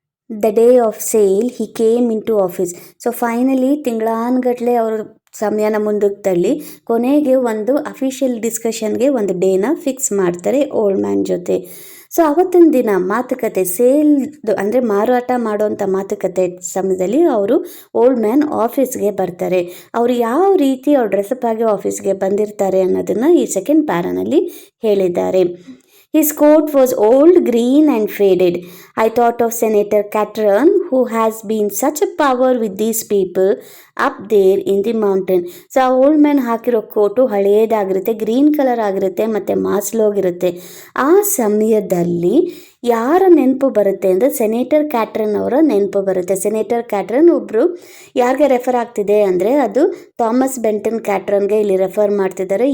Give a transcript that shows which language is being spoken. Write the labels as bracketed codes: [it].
[en] The day of sale he came into office. [kn] So finally ತಿಂಗಳಾನ್ಗಟ್ಲೆ ಅವರು ಸಮಯನ ಮುಂದಕ್ಕೆ ತಳ್ಳಿ ಕೊನೆಗೆ ಒಂದು ಅಫಿಷಿಯಲ್ ಡಿಸ್ಕಷನ್ಗೆ ಒಂದು ಡೇನ ಫಿಕ್ಸ್ ಮಾಡ್ತಾರೆ ಓಲ್ಡ್ ಮ್ಯಾನ್ ಜೊತೆ. ಸೊ ಅವತ್ತಿನ ದಿನ ಮಾತುಕತೆ ಸೇಲ್ದು ಅಂದರೆ ಮಾರಾಟ ಮಾಡೋವಂಥ ಮಾತುಕತೆ ಸಮಯದಲ್ಲಿ ಅವರು ಓಲ್ಡ್ ಮ್ಯಾನ್ ಆಫೀಸ್ಗೆ ಬರ್ತಾರೆ. ಅವರು ಯಾವ ರೀತಿ ಅವ್ರು ಡ್ರೆಸ್ಅಪ್ ಆಗಿ ಆಫೀಸ್ಗೆ ಬಂದಿರ್ತಾರೆ ಅನ್ನೋದನ್ನು ಈ ಸೆಕೆಂಡ್ ಪ್ಯಾರಾನಲ್ಲಿ ಹೇಳಿದ್ದಾರೆ. [en] His coat was old, green and faded. I thought of Senator Catron, who has been such a power with these people up there in the mountain. [kn] So ಆ ಓಲ್ಡ್ ಮ್ಯಾನ್ ಹಾಕಿರೋ coat ಹಳೆಯದಾಗಿರುತ್ತೆ, green colour ಆಗಿರುತ್ತೆ ಮತ್ತು ಮಾಸ್ಲೋಗಿರುತ್ತೆ. ಆ ಸಮಯದಲ್ಲಿ ಯಾರ ನೆನಪು ಬರುತ್ತೆ ಅಂದರೆ ಸೆನೇಟರ್ ಕ್ಯಾಟ್ರನ್ ಅವರ ನೆನಪು ಬರುತ್ತೆ. ಸೆನೇಟರ್ ಕ್ಯಾಟ್ರನ್ ಒಬ್ಬರು ಯಾರಿಗೆ ರೆಫರ್ ಆಗ್ತಿದೆ ಅಂದರೆ ಅದು ಥಾಮಸ್ ಬೆಂಟನ್ ಕ್ಯಾಟ್ರನ್ಗೆ ಇಲ್ಲಿ ರೆಫರ್ ಮಾಡ್ತಿದ್ದಾರೆ.